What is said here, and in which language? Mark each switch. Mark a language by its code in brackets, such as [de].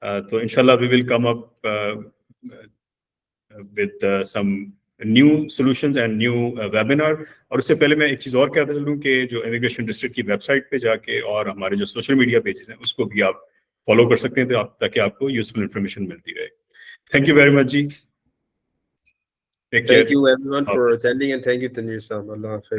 [en] So inshallah we will come up with some new solutions and new webinar. [hi] और उससे पहले मैं एक चीज़ और कहता चलूँ कि जो इमिग्रेशन डिस्ट्रिक्ट की वेबसाइट पे जाके और हमारे जो सोशल मीडिया पेजेस हैं उसको भी आप फॉलो कर सकते हैं, तो ताकि आपको यूजफुल इंफॉर्मेशन मिलती रहे. [en] Thank you very much जी. Thank you everyone for attending and thank you Tanvir Saab. Allah Hafiz.